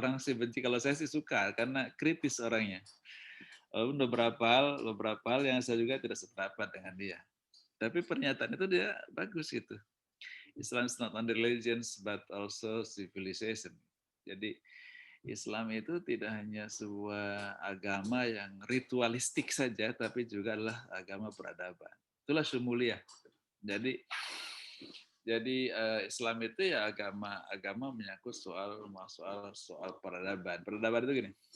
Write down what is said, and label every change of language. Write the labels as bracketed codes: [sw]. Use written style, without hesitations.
[id] Orang sih benci, kalau saya sih suka karena kritis orangnya. Walaupun beberapa hal yang saya juga tidak sependapat dengan dia. Tapi pernyataan itu dia bagus gitu. [en] Islam is not only religion but also civilization. [id] Jadi Islam itu tidak hanya sebuah agama yang ritualistik saja, tapi juga adalah agama peradaban. Itulah syumuliyah. Jadi Islam itu ya agama menyangkut soal peradaban. Peradaban itu gini.